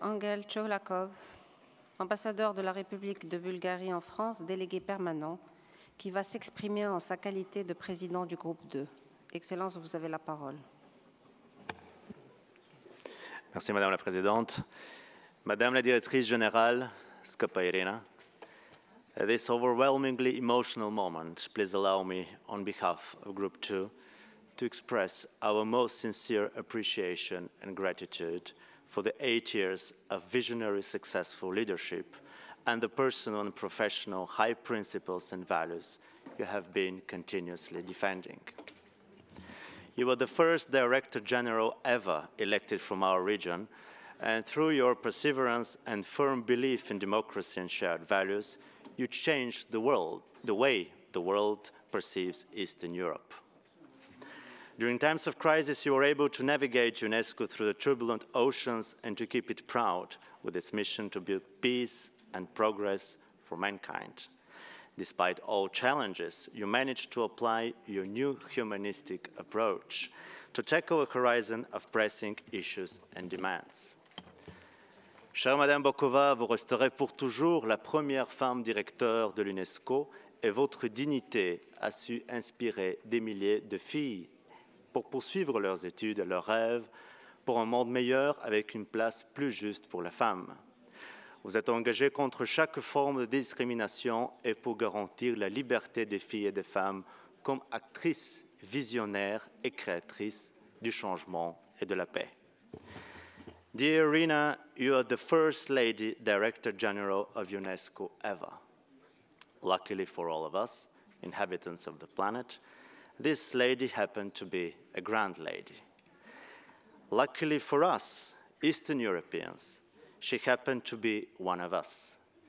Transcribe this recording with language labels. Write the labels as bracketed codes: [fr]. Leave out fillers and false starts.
[fr] Angel Cholakov, ambassadeur de la République de Bulgarie en France, délégué permanent, qui va s'exprimer en sa qualité de président du groupe 2. Excellence, vous avez la parole. Merci, Madame la Présidente. [en] Madame la Directrice Générale, Skapa Irina, at this overwhelmingly emotional moment, please allow me, on behalf of Group 2, to express our most sincere appreciation and gratitude for the 8 years of visionary, successful leadership and the personal and professional high principles and values you have been continuously defending. You were the first Director General ever elected from our region, and through your perseverance and firm belief in democracy and shared values, you changed the world, the way the world perceives Eastern Europe. During times of crisis, you were able to navigate UNESCO through the turbulent oceans and to keep it proud with its mission to build peace and progress for mankind. Despite all challenges, you managed to apply your new humanistic approach to tackle a horizon of pressing issues and demands. [fr] Chère Madame Bokova, vous resterez pour toujours la première femme directeur de l'UNESCO et votre dignité a su inspirer des milliers de filles pour poursuivre leurs études et leurs rêves pour un monde meilleur avec une place plus juste pour les femmes. Vous êtes engagé contre chaque forme de discrimination et pour garantir la liberté des filles et des femmes comme actrices visionnaires et créatrices du changement et de la paix. [en] Dear Irina, you are the first lady Director General of UNESCO ever. Luckily for all of us, inhabitants of the planet, this lady happened to be a grand lady. Luckily for us, Eastern Europeans, she happened to be one of us.